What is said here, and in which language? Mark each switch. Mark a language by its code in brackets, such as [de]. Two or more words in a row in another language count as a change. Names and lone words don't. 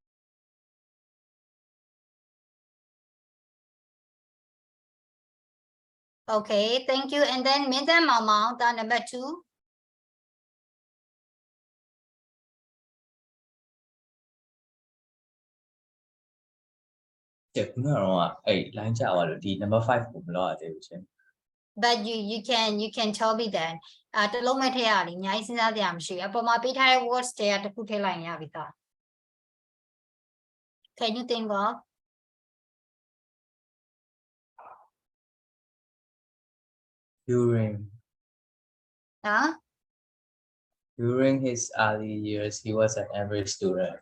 [en] Okay, thank you. And then Minta Mama, the number 2. [my] number 5 ကိုမလောက်ရသေးဘူးရှင် [en] But you can tell me that. [my] တလုံးမဲ့ထည့်ရလိအများကြီးစဉ်းစားကြရမရှိဘူးအပေါ်မှာပေးထားတဲ့ words တွေကတစ်ခုထည့်လိုက်ရင်ရပြီသား [en] Can you think of during his early years he was an average student